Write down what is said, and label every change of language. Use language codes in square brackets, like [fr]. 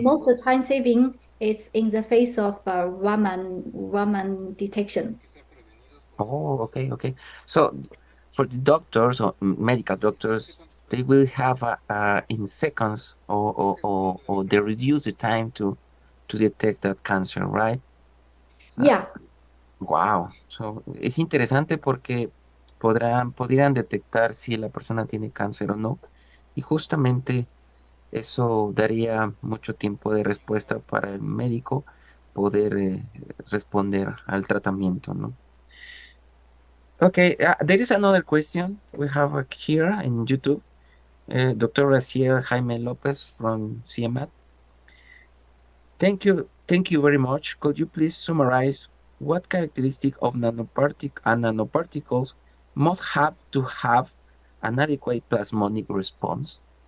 [en] most time saving is in the face of Raman detection. Oh, okay, okay. So for the doctors or medical doctors, they will have in seconds or they reduce the time to detect that cancer, right? So, Yeah. wow. [es] So, es interesante porque podrían detectar si la persona tiene cáncer o no. Y justamente eso daría mucho tiempo de respuesta para el médico poder responder al tratamiento, ¿no? [en] Okay, there is another question we have here in YouTube. Dr. Raciel Jaime Lopez from CIEMAD. Thank you very much. Could you please summarize what characteristic of nanoparticles must have to have an adequate plasmonic response?